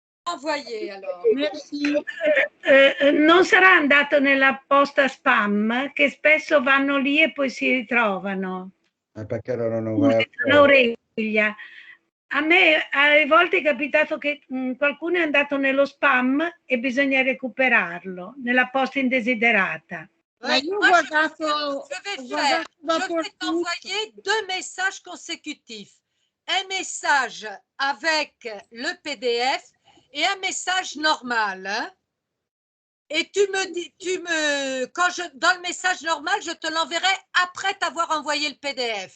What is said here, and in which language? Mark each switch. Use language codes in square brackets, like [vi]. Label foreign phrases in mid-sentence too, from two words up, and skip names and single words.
[fr] envoyé alors. Merci. [it] Non sarà andato nella posta spam, che spesso vanno lì e poi si ritrovano. Perché loro non Scusi, vai sono Aurelia. A me a volte è capitato che qualcuno è andato nello spam e bisogna recuperarlo, nella posta indesiderata. Ma io ho guardato, [fr] Je vais t'envoyer 2 messages consécutifs. Un message avec le PDF et un message normal. Hein? Et tu me dis, dans le message normal, je te l'enverrai après t'avoir envoyé le PDF.